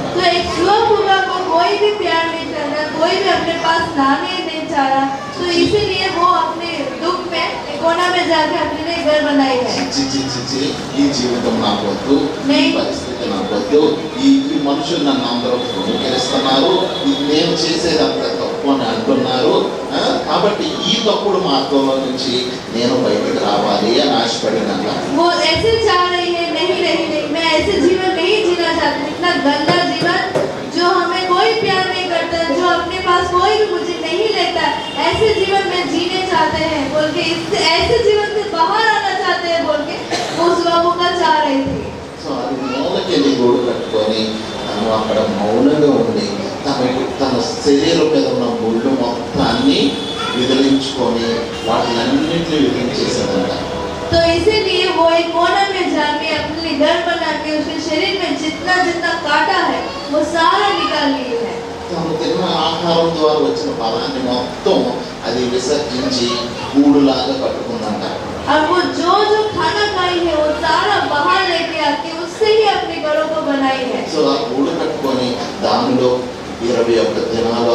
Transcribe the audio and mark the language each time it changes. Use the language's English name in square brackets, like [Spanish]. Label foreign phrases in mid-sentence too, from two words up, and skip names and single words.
[Hindi] तो एक स्वपुका को कोई भी प्यार नहीं कर रहा, कोई भी अपने पास लाने नहीं चाह रहा, तो इसीलिए वो अपने दुख में कोना में जाके अपने लिए घर बनाई है. [Telugu] చిచ్చి ఈ జీవితం నాకు వద్దు, ఈ పరిస్థితి నాకు వద్దు, ఈ మనుషులు నన్ను అందరూ ధృవీకరిస్తున్నారు, నేను చేసేది అంత తప్పు అని అంటున్నారు, కాబట్టి ఈ తప్పుడు మార్గంలో నుంచి నేను బయటకు రావాలి అని ఆశపడినాక [Hindi] वो ऐसे चाह रही है, नहीं, मैं ऐसे जीवन नहीं जीना चाहती, इतना गंदा जीवन जो हमें कोई प्यार नहीं करता, जो अपने पास कोई भी मुझे नहीं लेता, ऐसे जीवन में जीने चाहते हैं बोल के, इससे ऐसे जीवन से बाहर आना चाहते हैं बोल के वो स्वपुका चाह रही थी. [Telugu] సో అది మూలకి వెళ్ళి గూడు కట్టుకొని తను అక్కడ మౌనంగా ఉండి తన శరీరం మీద ఉన్న ముళ్ళు మొత్తాన్ని విదిలించుకొని వాటిలన్నింటినీ విదిలించేసాడంట. [Hindi] तो इसीलिए वो एक कोना में जाके अपने लिए घर बना के उसके शरीर में जितना काटा है वो सारा निकाल लिए है. [Telugu] తను తిన్న ఆహారం ద్వారా వచ్చిన ఫలాన్ని మొత్తం అది విసర్జించి గూడులాగా కట్టుకుందంట. [Hindi] और वो जो खाना खाई है वो सारा बाहर लेके आके उससे ही अपने घरों को बनाई है. [Telugu] సో ఆ గూడు కట్టుకొని దానిలో 21